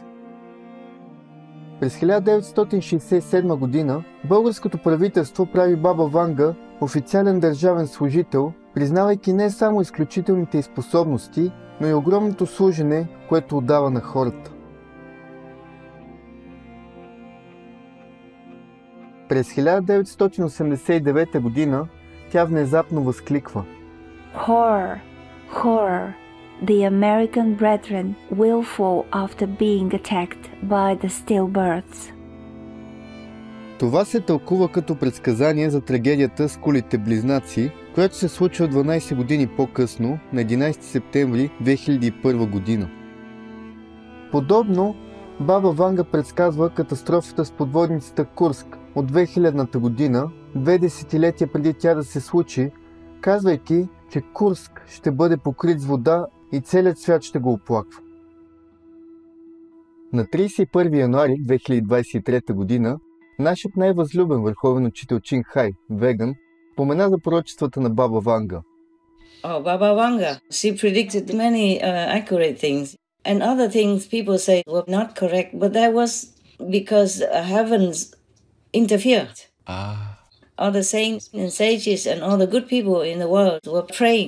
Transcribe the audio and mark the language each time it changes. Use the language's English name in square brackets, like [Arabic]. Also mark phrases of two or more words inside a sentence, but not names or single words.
[Bulgarian] През 1967 година българското правителство прави баба Ванга официален държавен служител, признавайки не само изключителните й способности, но и огромното служене, което отдава на хората. През 1989 година тя внезапно възкликва: [English] Horror! Horror! The American brethren will fall after being attacked by the stillbirds. [Bulgarian] Това се тълкува като предсказание за трагедията с кулите близнаци, която се случва 12 години по-късно, на 11 септември 2001 година. Подобно, баба Ванга предсказва катастрофата с подводницата Курск от 2000-та година, 2 десетилетия преди тя да се случи, казвайки, че Курск ще бъде покрит с вода и целият свят ще го оплаква. На 31 януари 2023 година нашият най-възлюбен върховен учител Чин Хай, веган, спомена за пророчествата на баба Ванга. [English] Baba Vanga, she predicted many accurate things. And other things people say were not correct, but that was because heavens interfered. All the saints and sages and all the good people in the world were praying.